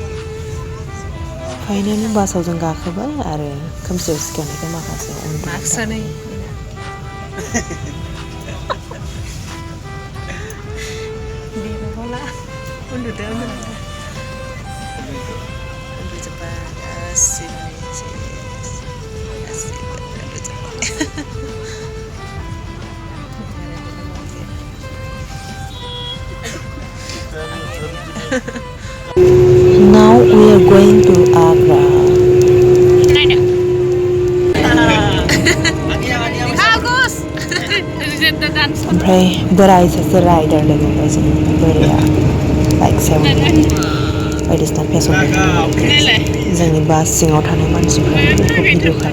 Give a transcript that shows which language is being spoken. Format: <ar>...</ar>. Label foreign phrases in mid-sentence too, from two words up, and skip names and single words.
<brx>फाइनालि बासाव जों गाखोबाय आरो खोमसियाव सिखारनायखौ माखासे मास्कआनो बेबावला उन्दुदों उन्दुजोब्बाय गासिबो</brx> <en>Now we are going to Agra.</en> <brx>ओमफ्राय बोराय सासे राइडार लोगो मोनबाय जों बोराया बाइक सायाव बायदिसिना फेसन देखायनाय जोंनि बास सिङाव थानाय मानसिफ्रा बेखौ भिडिअ</brx>